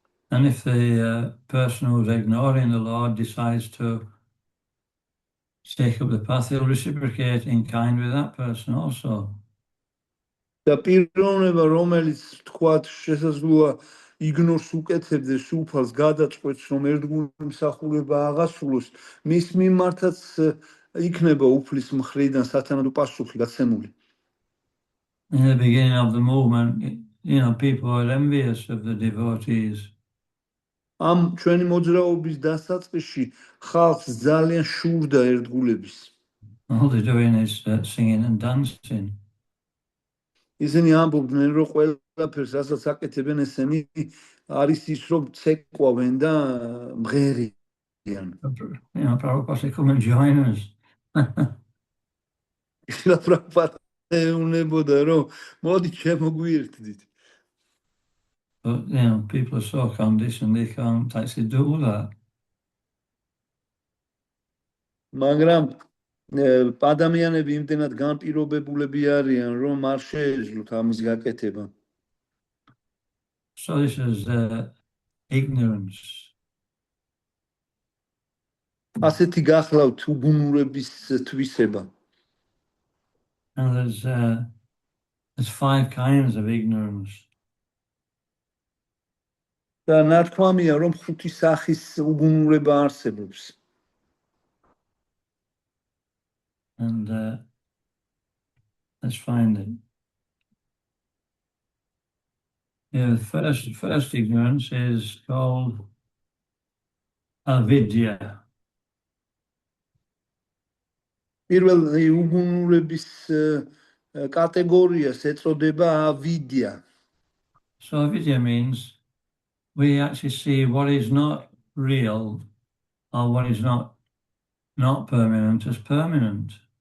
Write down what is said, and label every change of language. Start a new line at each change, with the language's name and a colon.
English: And if the person who's ignoring the Lord decides to take up the path, he'll reciprocate in kind with that person also.
Georgian: და პიროვნება, რომელიც თქვათ შესაძლოა იგნორს უკეთებდეს უფალს, გადაწყვეტს, რომ ერთგული მსახურება აღასრულოს, მის მიმართაც იქნება უფლის მხრიდან სათანადო პასუხი გაცემული.
English: In the beginning of the movement, people were envious of the devotees.
Georgian: ამ ჩვენი მოძრაობის დასაწყისში ხალხს ძალიან შურდა ერთგულების.
English: All they're doing is singing and dancing.
Georgian: ისინი ამბობდნენ, რომ ყველაფერს, რასაც აკეთებენ ესენი, არის ის, რომ ცეკვავენ და მღერიან.
English: Prabhupada said, come and join us.
Georgian: იშლა პრაბჰუპადა ეუბნებოდა, რომ მოდი შემოგვიერთდით.
English: But people are so conditioned they can't actually do that.
Georgian: მაგრამ ადამიანები იმდენად განპირობებულები არიან, რომ არ შეეძლოთ ამის გაკეთება.
English: So this is ignorance.
Georgian: ასეთი გახლავთ უგუნურების თვისება.
English: And there's 5 kinds of ignorance.
Georgian: და ნათქვამია, რომ 5 სახის უგუნურება არსებობს.
English: And let's find it. The first ignorance is called avidya.
Georgian: პირველი უგუნურების კატეგორიას ეწოდება ავიდია.
English: So avidya means we actually see what is not real or what is not permanent as permanent.